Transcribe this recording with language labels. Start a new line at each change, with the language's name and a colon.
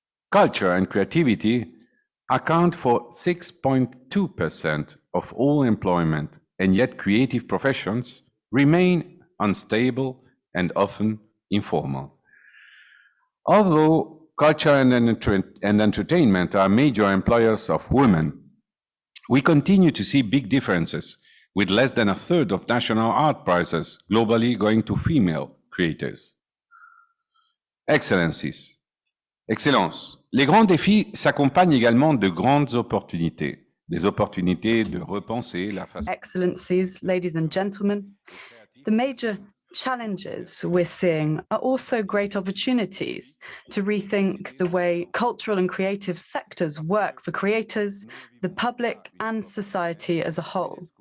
English: Culture and creativity account for 6.2% of all employment, and yet creative professions remain unstable and often informal. Although culture and entertainment are major employers of women, we continue to see big differences, with less than 1/3 of national art prizes globally going to female creators. Excellencies,
French: Excellences, les grands défis s'accompagnent également de grandes opportunités, des opportunités de repenser la façon.
English: Excellencies, ladies and gentlemen, the major challenges we're seeing are also great opportunities to rethink the way cultural and creative sectors work for creators, the public, and society as a whole.